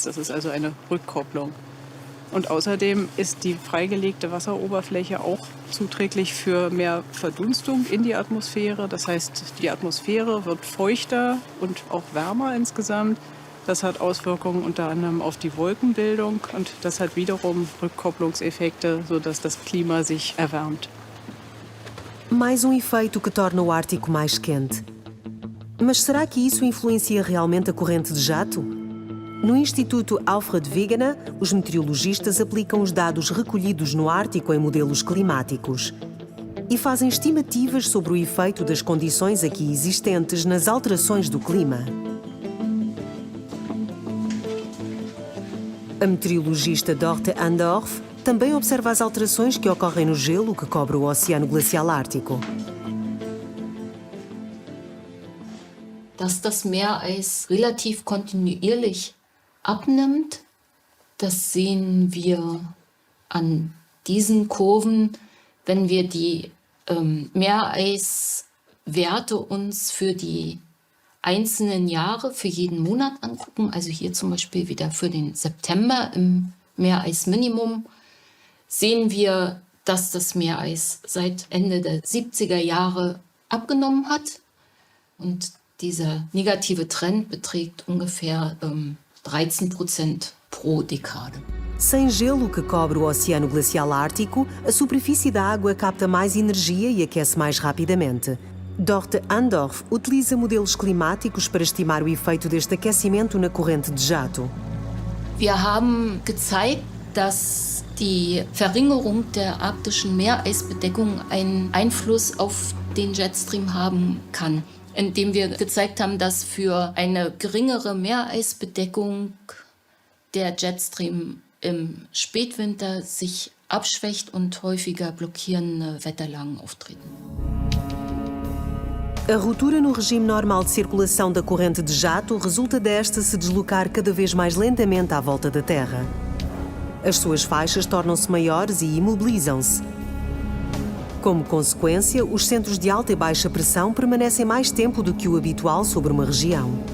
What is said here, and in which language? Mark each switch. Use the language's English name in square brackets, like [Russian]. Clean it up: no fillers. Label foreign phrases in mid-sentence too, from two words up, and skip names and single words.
[German] Das ist also eine Rückkopplung. Und außerdem ist die freigelegte Wasseroberfläche auch zuträglich für mehr Verdunstung in die Atmosphäre. Das heißt, die Atmosphäre wird feuchter und auch wärmer insgesamt. Das hat Auswirkungen unter anderem auf die Wolkenbildung und das hat wiederum Rückkopplungseffekte, sodass das Klima sich erwärmt. [Portuguese] Mais efeito que torna o Ártico mais quente. Mas será que isso influencia realmente a corrente de jato? No Instituto Alfred Wegener, os meteorologistas aplicam os dados recolhidos no Ártico em modelos climáticos e fazem estimativas sobre o efeito das condições aqui existentes nas alterações do clima. A meteorologista Dorte Andorf também observa as alterações que ocorrem no gelo que cobre o Oceano Glacial Ártico. [German] Dass das Meereis relativ kontinuierlich abnimmt, das sehen wir an diesen Kurven, wenn wir die Meereiswerte uns für die einzelnen Jahre, für jeden Monat angucken. Also hier zum Beispiel wieder für den September im Meereisminimum sehen wir, dass das Meereis seit Ende der 70er Jahre abgenommen hat. Und dieser negative Trend beträgt ungefähr 13% pro Dekade. [Portuguese] Sem gelo que cobre o Oceano Glacial Ártico, a superfície da água capta mais energia e aquece mais rapidamente. Dorte Andorf utiliza modelos climáticos para estimar o efeito deste aquecimento na corrente de jato. [German] Wir haben gezeigt, dass die Verringerung der arktischen Meereisbedeckung einen Einfluss auf den Jetstream haben kann, indem wir gezeigt haben, dass für eine geringere Meereisbedeckung der Jetstream im Spätwinter sich abschwächt und häufiger blockierende Wetterlagen auftreten. [Portuguese] A ruptura no regime normal de circulação da corrente de jato resulta desta se deslocar cada vez mais lentamente à volta da Terra. As suas faixas tornam-se maiores e imobilizam-se. Como consequência, os centros de alta e baixa pressão permanecem mais tempo do que o habitual sobre uma região.